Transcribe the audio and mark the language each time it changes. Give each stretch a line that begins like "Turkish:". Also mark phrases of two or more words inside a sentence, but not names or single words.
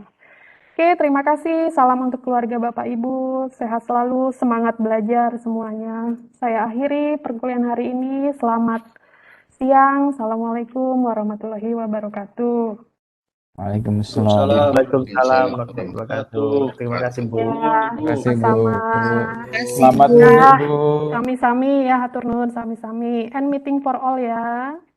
Indonesian: Oke, terima kasih, salam untuk keluarga Bapak Ibu, sehat selalu, semangat belajar semuanya. Saya akhiri perkuliahan hari ini, selamat siang,
Arabic: السلام عليكم ورحمة الله وبركاته. Waalaikumsalam. وعليكم السلام ورحمة الله وبركاته.
Indonesian: Terima kasih, Bu. Ya, Terima kasih, Bu. sama-sama. Selamat Ya, Bumi, Bu.
Sundanese: sami-sami ya, hatur nuhun, sami-sami.
English: And meeting for all ya.